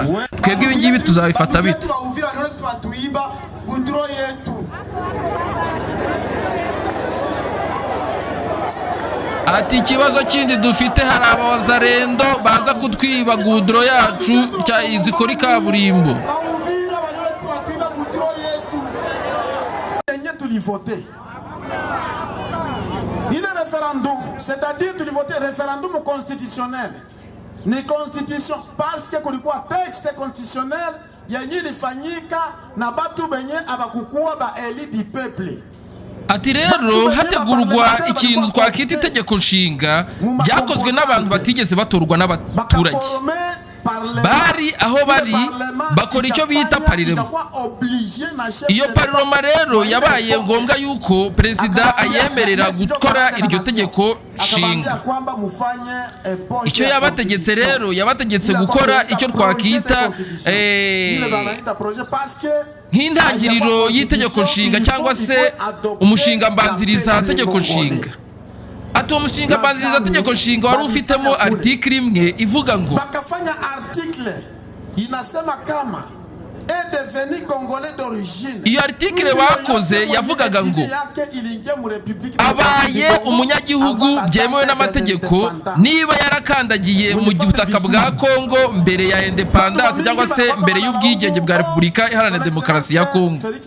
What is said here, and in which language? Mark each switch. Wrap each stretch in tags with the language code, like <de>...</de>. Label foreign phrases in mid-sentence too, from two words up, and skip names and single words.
<rw>Twebwe ibi ngibi tuzabifata bite? Ati ikibazo kindi dufite hari abazalendo baza kutwiba gudro yacu zikora kaburimbo.</rw> <fr>Voter. Il est référendum, c'est-à-dire tu voter référendum constitutionnel.</fr> <sw>Ni constitution</sw> <fr>parce que</fr> <sw>kulikuwa</sw> <fr>texte constitutionnel</fr> <sw>yenye ilifanyika na batu benye abakukuwa ba</sw> <fr>elite du peuple.</fr> <rw>Ati rero hategurwa ikintu twakita itegeko nshinga byakozwe n'abantu batigeze batorwa n'abaturage. Bari aho bari bakora icyo bita parirema. Iyo parirema rero yabaye ngombwa yuko perezida ayemerera gukora iryo tegeko nshinga. Icyo yabategetse rero yabategetse gukora icyo twakita nk'intangiriro y'itegeko nshinga cyangwa se umushinga mbanziriza tegeko nshinga. Ati uwo mushinga mbanziriza tegeko nshinga wari ufitemo article imwe ivuga ngo</rw> <sw>bakafanya article inasema kama</sw> <fr>est devenu congolais d'origine.</fr> <rw>Iyo article bakoze yavugaga ngo abaye umunyagihugu byemewe n'amategeko niba yarakandagiye mu butaka bwa Kongo mbere ya independence cyangwa se mbere y'ubwigenge bwa Repubulika Iharanira Demokarasi ya Kongo.</rw>